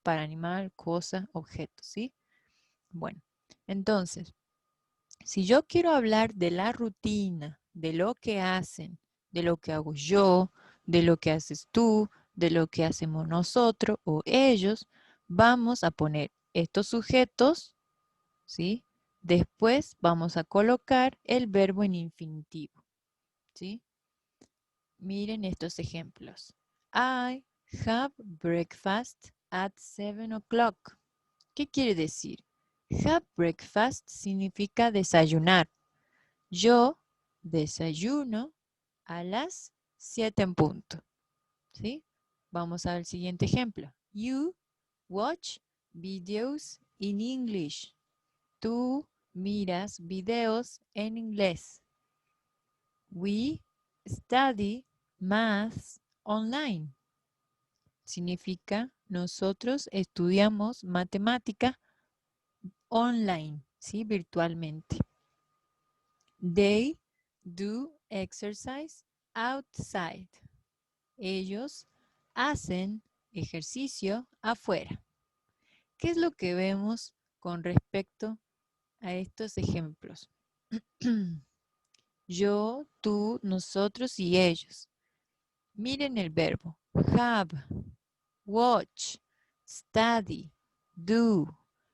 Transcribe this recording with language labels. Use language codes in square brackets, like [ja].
[es] Para animal, cosa, objeto, ¿sí? Bueno, entonces, si yo quiero hablar de la rutina, de lo que hacen, de lo que hago yo, de lo que haces tú, de lo que hacemos nosotros o ellos, vamos a poner estos sujetos, ¿sí? Después vamos a colocar el verbo en infinitivo, ¿sí? Miren estos ejemplos. [en] I have breakfast at 7 o'clock. [es] ¿Qué quiere decir? [en] Have breakfast [es] significa desayunar. Yo desayuno a las 7 en punto. ¿Sí? Vamos al siguiente ejemplo. [en] You watch videos in English. [es] Tú miras videos en inglés. [en] We study math online. [es] Significa nosotros estudiamos matemática online, ¿sí? Virtualmente. [en] They do exercise outside. [es] Ellos hacen ejercicio afuera. ¿Qué es lo que vemos con respecto a estos ejemplos? Yo, tú, nosotros y ellos. Miren el verbo have, watch, study, do.